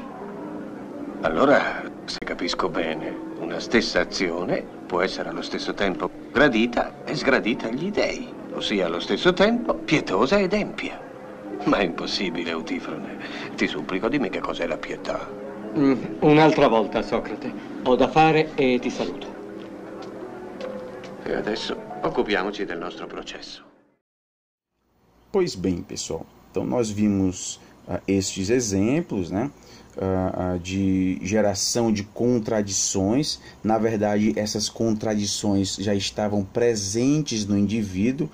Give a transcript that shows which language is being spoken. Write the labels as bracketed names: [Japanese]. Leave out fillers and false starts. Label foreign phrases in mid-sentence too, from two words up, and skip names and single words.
[Italian] Allora, se capisco bene, una stessa azione può essere allo stesso tempo gradita e sgradita agli dei, ossia allo stesso tempo pietosa ed empia. Ma è impossibile, Eutifrone. Ti supplico, dimmi che cos'è la pietà. Un'altra volta, Socrate. Ho da fare e ti saluto. E adesso occupiamoci del nostro processo. [Portuguese] Pois bem, pessoal, então nós vimos estes exemplos, né, de geração de contradições. Na verdade, essas contradições já estavam presentes no indivíduo.